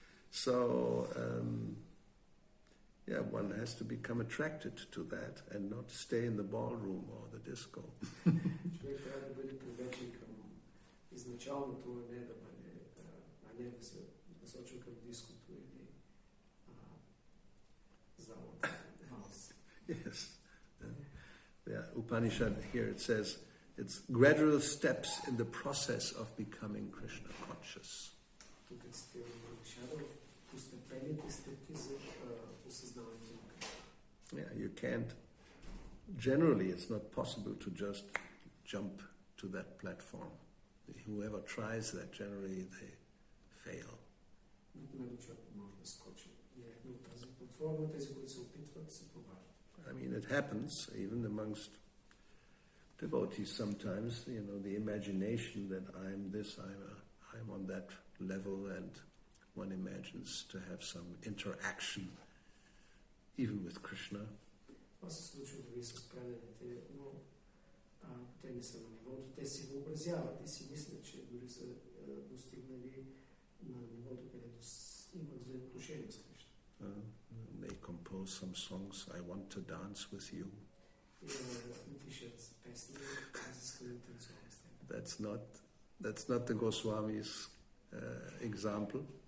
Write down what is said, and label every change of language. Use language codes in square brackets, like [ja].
[en] So, Yeah, one has to become attracted to that and not stay in the ballroom or the disco. [bg] Човек трябва да бъде привлечен към изначалното, а не да се насочва към диското или залата. [en] Yes. Yeah, Upanishad here it says it's gradual steps in the process of becoming Krishna conscious. [bg] Тук е цитирано Upanishad, постепенните стъпки за осъзнаването на Кришна. [en] Yeah, you can't. Generally, it's not possible to just jump to that platform. Whoever tries that, generally they fail. [bg] Никога човек не може да скочи директно от тази платформа. Тези, които се опитват, се провалят. [en] I mean, it happens even amongst devotees sometimes. You know, the imagination that I'm this, I'm on that level, and one imagines to have some interaction, even with Krishna. [bg] Това се случва дори с преданите, но те не са на нивото. Те си въобразяват и си мислят, че дори са достигнали на нивото, където имат взаимоотношения с Кришна. [en] They compose some songs, I want to dance with you. [bg] Напишат песни, аз искам да танцувам с теб. [en] That's not the Goswami's example.